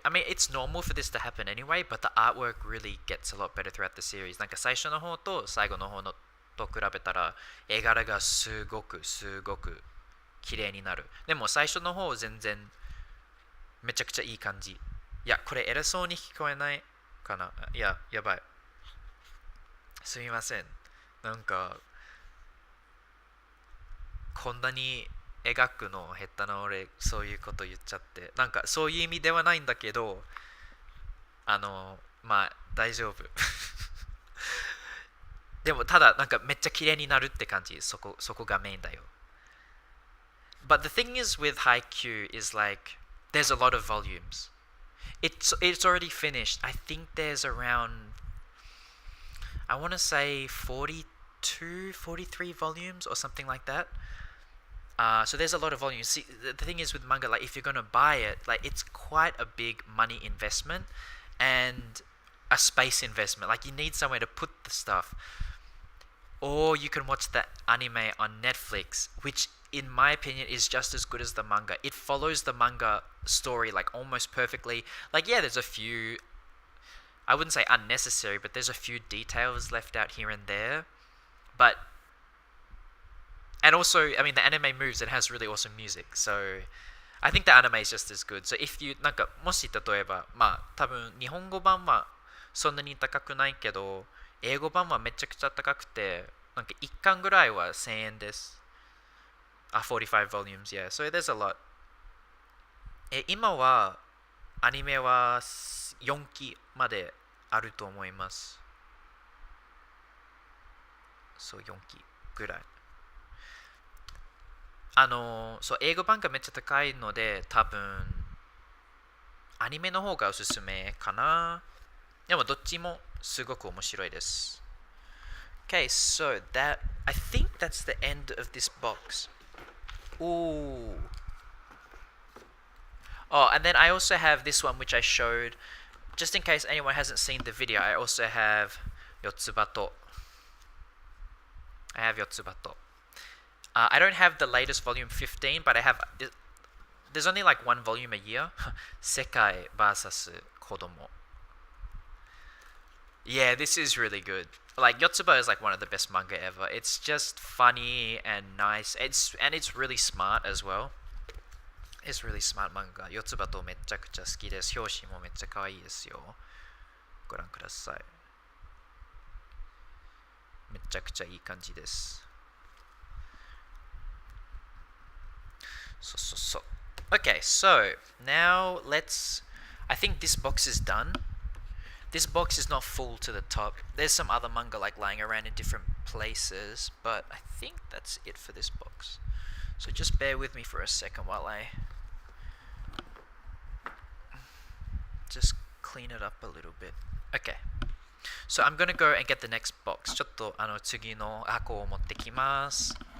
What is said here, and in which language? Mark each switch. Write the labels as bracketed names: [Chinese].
[English] I mean, it's normal for this to happen anyway, but the artwork really gets a lot better throughout the series. [Japanese] なんか最初の方と最後の方のと比べたら絵柄がすごく綺麗になる。でも最初の方全然めちゃくちゃいい感じ。いや、これ偉そうに聞こえないかな。いや、やばい。すみません。なんか、こんなに描くの下手な俺、そういうこと言っちゃって。なんか、そういう意味ではないんだけど、まあ、大丈夫。でも、ただ、なんかめっちゃ綺麗になるって感じ。そこがメインだよ。 [English] But the thing is with Haikyuu is like, there's a lot of volumes. It's already finished. I think there's around, I want to say 42, 43 volumes or something like that. So there's a lot of volumes. See, the thing is with manga, like if you're gonna buy it, like it's quite a big money investment and a space investment. Like you need somewhere to put the stuff. Or you can watch the anime on Netflix, which in my opinion is just as good as the manga. It follows the manga story like almost perfectly. Like yeah, there's a few, I wouldn't say unnecessary, but there's a few details left out here and there. But and also, I mean, the anime moves and has really awesome music. So I think the anime is just as good. So if you [Japanese] なんかもし例えばまあ多分日本語版はそんなに高くないけど英語版はめちゃくちゃ高くてなんか1巻ぐらいは1000円です。 [English] 45 volumes, yeah. So there's a lot. [Japanese] 今はアニメは4期まであると思います。そう4期ぐらい。そう英語版がめっちゃ高いので多分アニメの方がおすすめかな。でもどっちもすごく面白いです。 [English] Okay, so I think that's the end of this box. Ooh. Oh, and then I also have this one which I showed. Just in case anyone hasn't seen the video, I also have Yotsuba. I have Yotsuba. I don't have the latest volume 15, but I have. There's only like one volume a year. Sekai vs. Kodomo. Yeah, this is really good. Like Yotsuba is like one of the best manga ever. It's just funny and nice. It's really smart as well. It's really smart manga. [Japanese] Yotsubaとめちゃくちゃ好きです。表紙もめっちゃ可愛いですよ。ご覧ください。めちゃくちゃいい感じです。 [English] So. Okay, so now I think this box is done. This box is not full to the top. There's some other manga like lying around in different places, but I think that's it for this box. So just bear with me for a second while I just clean it up a little bit. Okay. So I'm gonna go and get the next box. [Japanese] ちょっと次の箱を持ってきます。